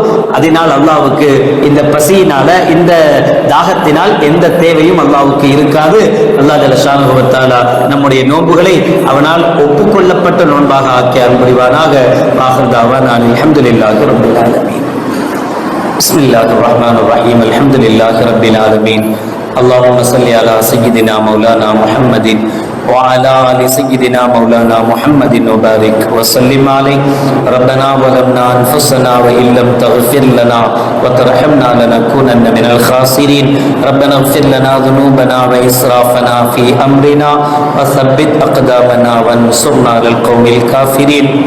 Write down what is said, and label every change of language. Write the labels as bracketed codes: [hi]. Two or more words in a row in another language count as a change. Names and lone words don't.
[ta] அதனால் அல்லாஹ்வுக்கு இந்த பசியினால, இந்த தாகத்தினால் எந்த தேவையும் அல்லாஹ்வுக்கு இருக்காது. அல்லாஹ் [ar] جل شأنه وتعالى [ta] நம்முடைய நோன்புகளை அவனால் ஒப்புக்கொள்ளப்பட்ட நோன்பாக ஆக்கி அருள் புரிவானாக. [ar] آخر دعوانا الحمد لله رب العالمين. بسم الله الرحمن الرحيم. الحمد لله رب العالمين. اللهم صل على سيدنا مولانا محمد وعلى آل سيدنا مولانا محمد وبارك وسلم عليه. ربنا ظلمنا أنفسنا وإن لم تغفر لنا وترحمنا لنكونن من الخاسرين. ربنا اغفر لنا ذنوبنا وإسرافنا في أمرنا وثبت أقدامنا وانصرنا على القوم الكافرين.